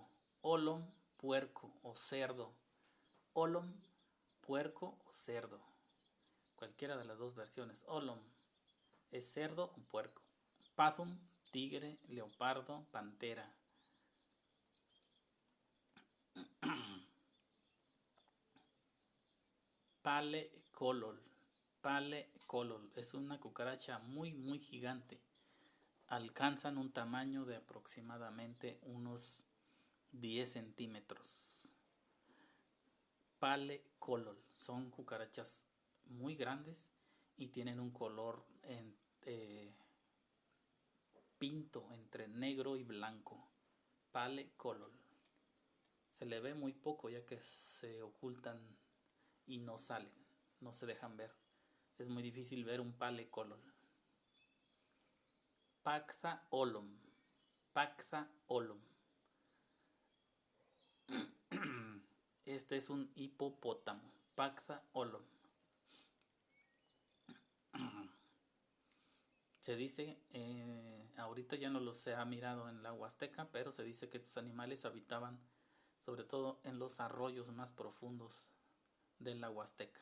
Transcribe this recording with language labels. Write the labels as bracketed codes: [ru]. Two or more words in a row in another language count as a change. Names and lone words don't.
[es] Olom, puerco o cerdo. Olom, puerco o cerdo. Cualquiera de las dos versiones. Olom es cerdo o puerco. Pathum, tigre, leopardo, pantera. [hus] Pale colol. Pale colol [es] es una cucaracha muy gigante. Alcanzan un tamaño de aproximadamente unos 10 centímetros. [hus] Pale colol [es] son cucarachas muy grandes y tienen un color pinto entre negro y blanco. [hus] Pale colol. [es] Se le ve muy poco ya que se ocultan y no salen, no se dejan ver. Es muy difícil ver un [hus] pale colol. Paxa olom. Paxa olom. [es] Este es un hipopótamo. [hus] Paxa olom. [es] Se dice, ahorita ya no los se ha mirado en la Huasteca, pero se dice que estos animales habitaban sobre todo en los arroyos más profundos de la Huasteca.